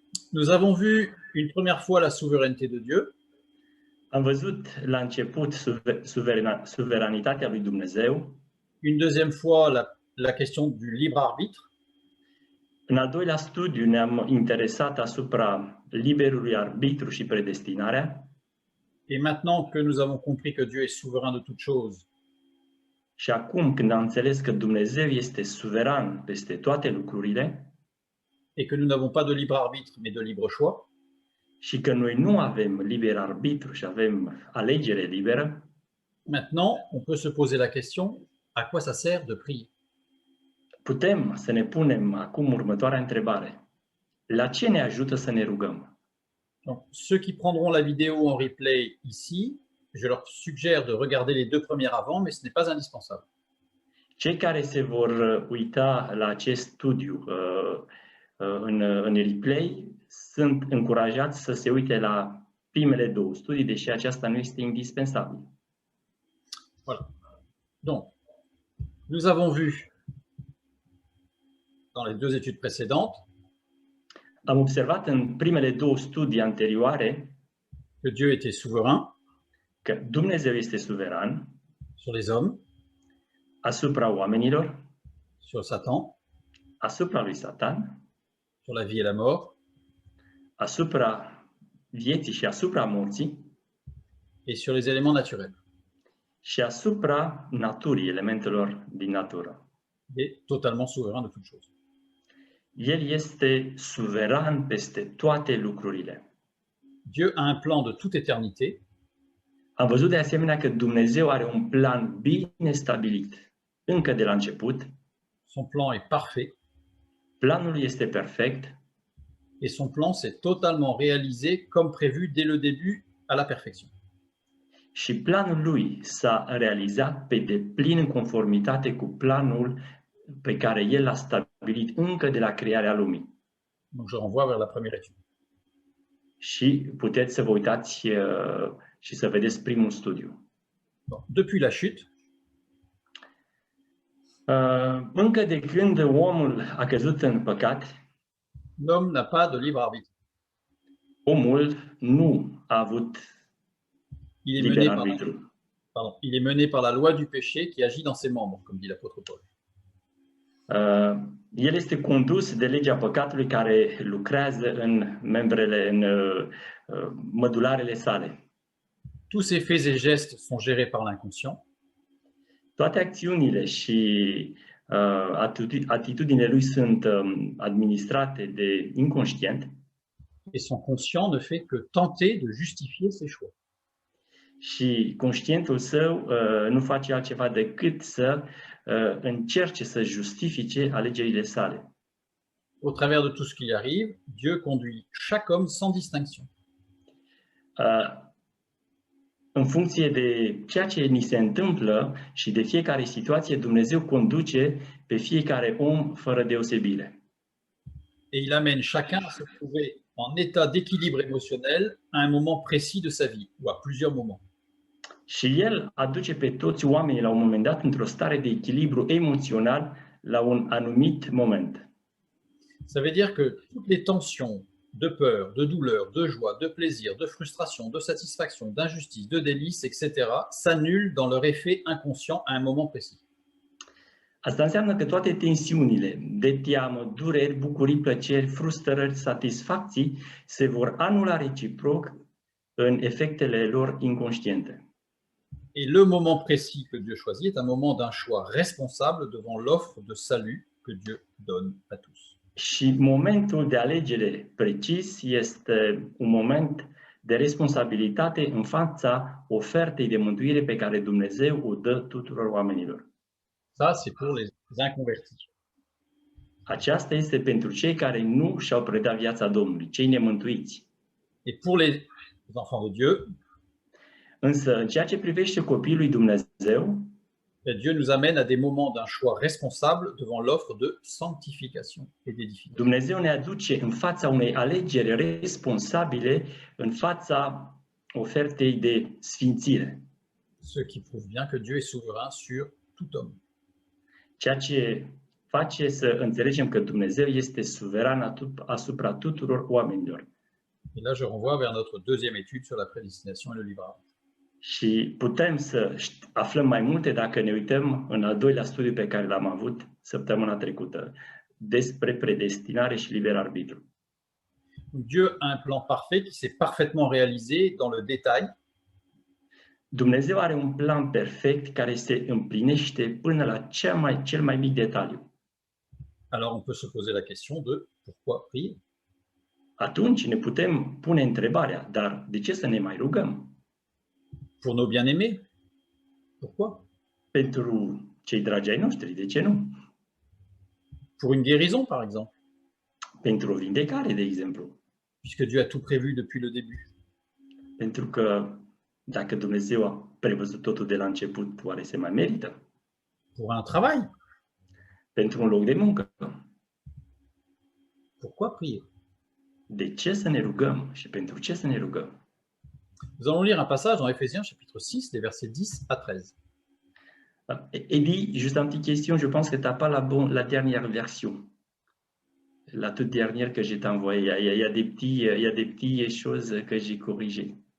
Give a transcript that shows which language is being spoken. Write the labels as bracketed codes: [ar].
[fr] Nous avons vu une première fois la souveraineté de Dieu. [ro] Am văzut la început suveranitatea lui Dumnezeu. [fr] Une deuxième fois la question du libre arbitre. [ro] În al doilea studiu ne-am interesat asupra liberului arbitru și predestinarea. [fr] Et maintenant que nous avons compris que Dieu est souverain de toutes choses, [ro] și acum când am înțeles că Dumnezeu este suveran peste toate lucrurile, [fr] et que nous n'avons pas de libre arbitre, mais de libre choix, [ro] și că noi nu avem liber arbitru și avem alegere liberă, [fr] maintenant on peut se poser la question, à quoi ça sert de prier? [ro] Putem să ne punem acum următoarea întrebare. La ce ne ajută să ne rugăm? [fr] Donc, ceux qui prendront la vidéo en replay ici, je leur suggère de regarder les deux premières avant, mais ce n'est pas indispensable. [ro] Cei care se vor uita la acest studiu în replay sunt încurajați să se uite la primele două studii, deși aceasta nu este indispensabil. [fr] Voilà. Donc, nous avons vu dans les deux études précédentes [ro] am observat în primele două studii anterioare [fr] que Dieu était souverain, [ro] că Dumnezeu este suveran [fr] sur les hommes, [ro] asupra oamenilor, [fr] sur Satan, [ro] asupra lui Satan, [fr] sur la vie et la mort, [ro] asupra vieții și asupra morții [fr] et sur les éléments naturels. [ro] și asupra naturii, elementelor din natură. [fr] Il est totalement souverain de toutes choses. [ro] El este suveran peste toate lucrurile. [fr] Dieu a un plan de toute éternité. [ro] Am văzut de asemenea că Dumnezeu are un plan bine stabilit încă de la început. [fr] Son plan est parfait. [ro] Planul este perfect. [fr] Et son plan s'est totalement réalisé comme prévu dès le début à la perfection. [ro] Și planul lui s-a realizat pe deplin în conformitate cu planul pe care el l-a stabilit încă de la crearea lumii. [fr] Donc je renvoie vers la première étude. [ro] Și puteți să vă uitați și să vedeți primul studiu. [fr] Bon, depuis la chute, [ro] încă de când omul a căzut în păcat, [fr] l'homme n'a pas de libre arbitre. [ro] Omul nu a avut liber arbitru. [fr] Il est mené par la loi du péché qui agit dans ses membres, comme dit l'apôtre Paul. [ro] El este condus de legea păcatului care lucrează în membrele, în mădularele sale. [fr] Tous ses faits et gestes sont gérés par l'inconscient. [ro] Toate acțiunile și atitudinile lui sunt administrate de inconștient. [fr] Et son conscient ne fait que tenter de justifier ses choix. [ro] Și conștientul său nu face altceva decât să încerce să justifice alegerile sale. [fr] Au travers de tout ce qui lui arrive, Dieu conduit chaque homme sans distinction. [ro] În funcție de ceea ce ni se întâmplă și de fiecare situație, Dumnezeu conduce pe fiecare om fără deosebire. [fr] Et il amène chacun à se trouver en état d'équilibre émotionnel à un moment précis de sa vie, ou à plusieurs moments. [ro] Și el aduce pe toți oamenii la un moment dat într-o stare de echilibru emoțional la un anumit moment. [fr] Ça veut dire que toutes les tensions de peur, de douleur, de joie, de plaisir, de frustration, de satisfaction, d'injustice, de délice, etc., s'annulent dans leur effet inconscient à un moment précis. [ro] Asta înseamnă că toate tensiunile de teamă, dureri, bucurii, plăceri, frustrări, satisfacții se vor anula reciproc în efectele lor inconștiente. [fr] Et le moment précis que Dieu choisit est un moment d'un choix responsable devant l'offre de salut que Dieu donne à tous. [ro] Și momentul de alegere precis este un moment de responsabilitate în fața ofertei de mântuire pe care Dumnezeu o dă tuturor oamenilor. [fr] Ça, c'est pour les inconvertis. [ro] Aceasta este pentru cei care nu și-au predat viața Domnului, cei nemântuiți. [fr] Et pour les enfants de Dieu, [ro] Însă, în ceea ce privește copiii lui Dumnezeu, [fr] Dieu nous amène à des moments d'un choix responsable devant l'offre de sanctification et d'édification. [ro] Dumnezeu ne aduce în fața unei alegeri responsabile, în fața ofertei de sfințire. [fr] Ce qui prouve bien que Dieu est souverain sur tout homme. [ro] Ceea ce face să înțelegem că Dumnezeu este suveran asupra tuturor oamenilor. [fr] Et là, je renvoie vers notre deuxième étude sur la prédestination et le livrable. [ro] Și putem să aflăm mai multe dacă ne uităm în al doilea studiu pe care l-am avut săptămâna trecută, despre predestinare și liber arbitru. [fr] Dieu a un plan parfait qui s'est parfaitement réalisé dans le détail. [ro] Dumnezeu are un plan perfect care se împlinește până la cel mai mic detaliu. [fr] Alors, on peut se poser la question de pourquoi prier? [ro] Atunci ne putem pune întrebarea, dar de ce să ne mai rugăm? [fr] Pour nos bien-aimés? Pourquoi? [ro] Pentru cei dragi ai noștri, de ce nu? [fr] Pour une guérison, par exemple, [ro] Pentru o vindecare, de exemplu. [fr] puisque Dieu a tout prévu depuis le début. [ro] Pentru că dacă Dumnezeu a prevăzut totul de la început, oare se mai merită? [fr] Pour un travail? [ro] Pentru un loc de muncă. [fr] Pourquoi prier? [ro] De ce să ne rugăm și pentru ce să ne rugăm? [fr] Nous allons lire un passage dans Éphésiens chapitre 6, des versets 10 à 13. Eddie, juste une petite question, je pense que tu n'as pas la dernière version. La toute dernière que je t'ai envoyée. Il y a des petites choses que j'ai corrigées.